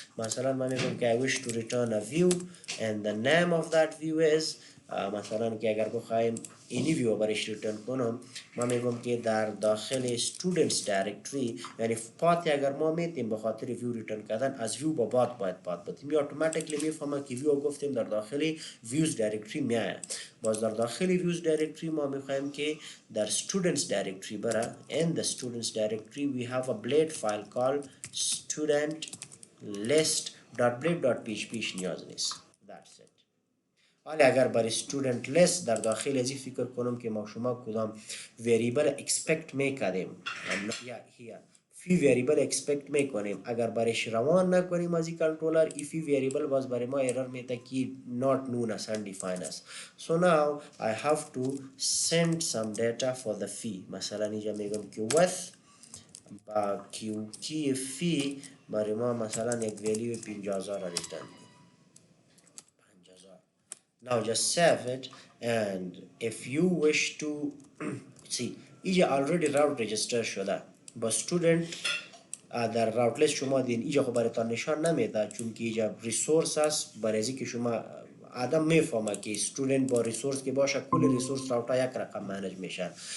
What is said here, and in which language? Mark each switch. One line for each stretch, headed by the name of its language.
Persian: مثلا من میگم که
English: I wish to return a view and the name of that view is
Persian: مثلا که اگر بخوایم اینی ویو برش ریترن کنم ما میگم که در داخل students directory یعنی پاتی اگر ما میتیم به خاطر ویو ریترن کردن از ویو با بات باید پات بتیم یا اتوماتیکلی میفهمه که ویو گفتیم در داخل ویوز directory میاد. باز در داخل ویوز directory ما میخوایم که در students directory بره.
English: in the students directory we have a blade file called student list.blade.php
Persian: نیاز نیست.
English: That's it.
Persian: حالا اگر برای student list در داخل ازی فکر کنم که ما شما کدام variable expect میکنیم یا فی variable expect میکنیم اگر برایش روان نکنیم از این کنترلر ای فی variable باز برای ما error میده که
English: not known as undefined
Persian: است.
English: So now I have to send some data for the fee.
Persian: مثلا اینجا میگم که with با کی فی برای ما مثلا یک ولیو 50,000 را ریترن.
English: Now just save it and if you wish to see
Persian: اینجا already route register شده با student در راوت لیست شما دین اینجا خب براتون نشان نمیده چون که اینجا ریسورس است برای که شما آدم میفهمه که استودنت با ریسورس که باشه کل ریسورس راوت ها یک رقم منیج میشه.